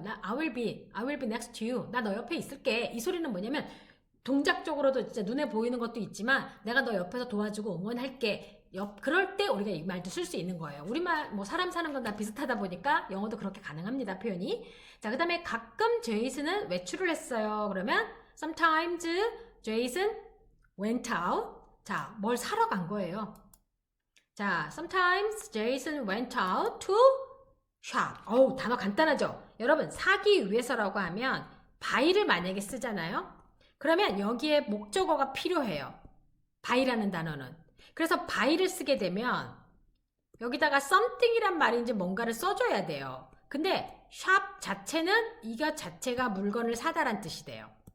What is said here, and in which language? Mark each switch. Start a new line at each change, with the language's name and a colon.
Korean: 나
English: I will be next to you
Korean: 나 너 옆에 있을게 이 소리는 뭐냐면 동작적으로도 진짜 눈에 보이는 것도 있지만 내가 너 옆에서 도와주고 응원할게 그럴 때 우리가 이 말도 쓸 수 있는 거예요 우리말 뭐 사람 사는 건 다 비슷하다 보니까 영어도 그렇게 가능합니다 표현이 자 그 다음에 가끔 제이슨은 외출을 했어요 그러면
English: sometimes Jason went out
Korean: 자, 뭘 사러 간 거예요.
English: 자, sometimes Jason went out to shop.
Korean: 어우, 단어 간단하죠? 여러분, 사기 위해서라고 하면 buy를 만약에 쓰잖아요? 그러면 여기에 목적어가 필요해요. buy라는 단어는. 그래서 buy를 쓰게 되면 여기다가 something이란 말인지 뭔가를 써줘야 돼요. 근데 shop 자체는 이것 자체가 물건을 사다란 뜻이 돼요.